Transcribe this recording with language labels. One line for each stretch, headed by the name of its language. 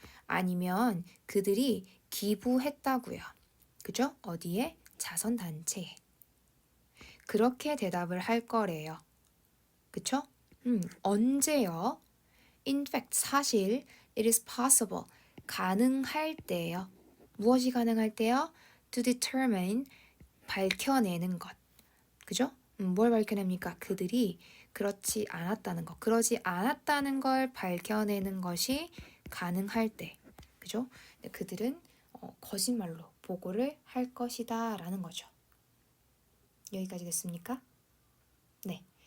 Korean: 아니면 그들이 기부했다고요. 그죠? 어디에? 자선단체에. 그렇게 대답을 할 거래요. 그쵸? 언제요?
English: In fact,
Korean: 사실
English: it is possible.
Korean: 가능할 때요. 무엇이 가능할 때요? To determine, 밝혀내는 것. 그죠? 뭘 밝혀냅니까? 그들이 그렇지 않았다는 것. 그러지 않았다는 걸 밝혀내는 것이 가능할 때. 그죠? 그들은 거짓말로 보고를 할 것이다 라는 거죠. 여기까지 됐습니까? 네.